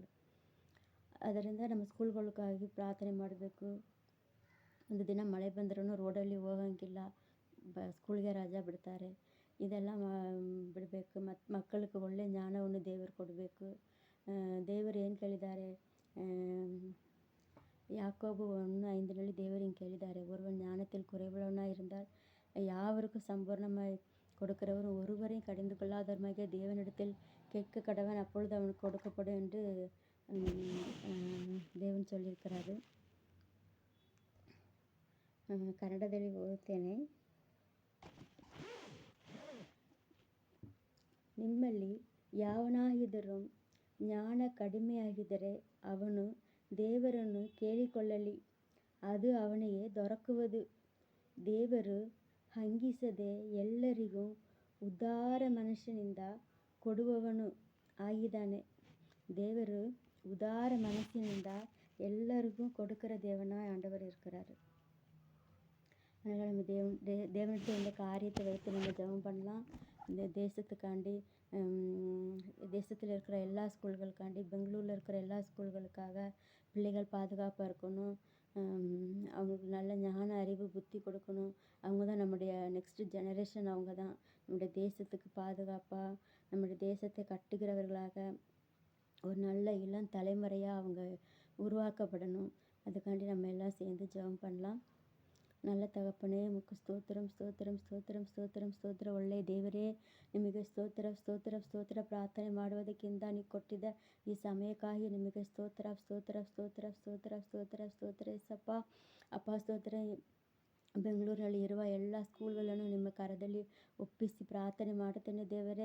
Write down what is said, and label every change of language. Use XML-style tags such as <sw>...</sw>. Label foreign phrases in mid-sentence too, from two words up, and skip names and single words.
<kn>ಅದರಿಂದ ನಮ್ಮ ಸ್ಕೂಲ್ಗಳಿಗಾಗಿ ಪ್ರಾರ್ಥನೆ ಮಾಡಬೇಕು. ಒಂದು ದಿನ ಮಳೆ ಬಂದ್ರೂ ರೋಡಲ್ಲಿ ಹೋಗೋಂಗಿಲ್ಲ, ಸ್ಕೂಲ್ಗೆ ರಜಾ ಬಿಡ್ತಾರೆ. ಇದೆಲ್ಲ ಬಿಡಬೇಕು. ಮತ್ತು ಮಕ್ಕಳಿಗೆ ಒಳ್ಳೆಯ ಜ್ಞಾನವನ್ನು ದೇವರು ಕೊಡಬೇಕು. ದೇವರು ಏನು ಕೇಳಿದ್ದಾರೆ, யாக்கோபு 1:5 தேவர் ಹಿಂಗೆ ಕೇಳಿದ್ದಾರೆ, ஒருவன் ஞானத்தில் குறைவுள்ளவனாய் இருந்தால் யாவருக்கும் சம்பூர்ணமாய் கொடுக்கிறவர், ஒருவரையும் கடிந்து கொள்ளாதவருமாகிய தேவனிடத்தில் கேட்க கடவன், அப்பொழுது அவனுக்கு கொடுக்கப்படும் என்று ದೇವನ್ சொல்லியிருக்கிறாரு. ಕನ್ನಡದಲ್ಲಿ ಓದುತ್ತೇನೆ. ನಿಮ್ಮಲ್ಲಿ ಯಾವನಾಗಿದ್ದರೂ ಜ್ಞಾನ ಕಡಿಮೆಯಾಗಿದ್ದರೆ ಅವನು ದೇವರನ್ನು ಕೇಳಿಕೊಳ್ಳಲಿ, ಅದು ಅವನಿಗೆ ದೊರಕುವುದು. ದೇವರು ಹಂಗಿಸದೆ ಎಲ್ಲರಿಗೂ ಉದಾರ ಮನಸ್ಸಿನಿಂದ ಕೊಡುವವನು ಆಗಿದ್ದಾನೆ. ದೇವರು ಉದಾರ ಮನಸ್ಸಿನಿಂದ ಎಲ್ಲರಿಗೂ</kn> <ta>கொடுக்கிற தேவனாய் ஆண்டவர் இருக்கிறாரு. அதனால் நம்ம தேவனிடத்தில் இந்த காரியத்தை வைத்து நம்ம ஜெபம் பண்ணலாம். இந்த தேசத்துக்காண்டி, தேசத்தில் இருக்கிற எல்லா ஸ்கூல்களுக்காண்டி, பெங்களூரில் இருக்கிற எல்லா ஸ்கூல்களுக்காக பிள்ளைகள் பாதுகாப்பாக இருக்கணும். அவங்களுக்கு நல்ல ஞான அறிவு புத்தி கொடுக்கணும். அவங்க தான் நம்முடைய</ta> <en>next generation.</en> <ta>அவங்க தான் நம்முடைய தேசத்துக்கு பாதுகாப்பாக, நம்முடைய தேசத்தை கட்டுகிறவர்களாக, ஒரு நல்ல இளம் தலைமுறையாக அவங்க உருவாக்கப்படணும். அதுக்காண்டி நம்ம எல்லாம் சேர்ந்து ஜெபம் பண்ணலாம்.</ta> <kn>நல்ல ತಗಪ್ಪನೇ ಮುಖ ಸ್ತೋತ್ರಂ ಸ್ತೋತ್ರಂ ಸ್ತೋತ್ರಂ ಸ್ತೋತ್ರಂ ಸ್ತೋತ್ರ. ಒಳ್ಳೆಯ ದೇವರೇ, ನಿಮಗೆ ಸ್ತೋತ್ರ ಸ್ತೋತ್ರ ಸ್ತೋತ್ರ. ಪ್ರಾರ್ಥನೆ ಮಾಡುವುದಕ್ಕಿಂತ ನೀವು ಕೊಟ್ಟಿದ್ದ ಈ ಸಮಯಕ್ಕಾಗಿ ನಿಮಗೆ ಸ್ತೋತ್ರ ಸ್ತೋತ್ರ ಸ್ತೋತ್ರ ಸ್ತೋತ್ರ ಸ್ತೋತ್ರ ಸ್ತೋತ್ರ ಏಸಪ್ಪ. ಅಪ್ಪ ಸ್ತೋತ್ರ. ಬೆಂಗಳೂರಿನಲ್ಲಿ ಇರುವ ಎಲ್ಲ ಸ್ಕೂಲ್ಗಳನ್ನು ನಿಮ್ಮ ಕರದಲ್ಲಿ ಒಪ್ಪಿಸಿ ಪ್ರಾರ್ಥನೆ ಮಾಡುತ್ತೇನೆ ದೇವರೇ.</kn>